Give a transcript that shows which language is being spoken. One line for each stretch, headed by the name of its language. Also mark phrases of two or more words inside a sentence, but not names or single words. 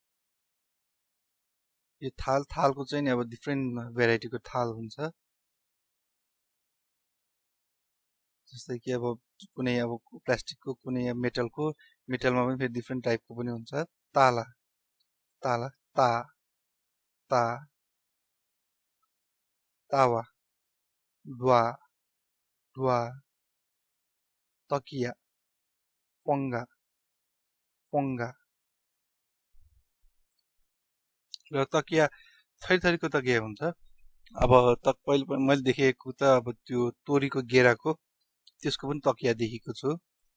Nepali: यो थाल, थालको चाहिँ नि अब
English: different varietyको
Nepali: थाल हुन्छ। जस्तै कि अब कुनै अब प्लास्टिकको, कुनै मेटलको, मेटलमा पनि फेरि
English: different typeको
Nepali: पनि हुन्छ। ताला, ताला, ता, ता। तावा, ड्वा, ड्वा। तकिया, पङ्गा, पङ्गा। र तकिया थरीथरीको तकिया हुन्छ। अब पहिले मैले देखेको त अब त्यो तोरीको गेराको त्यसको पनि तकिया देखेको छु।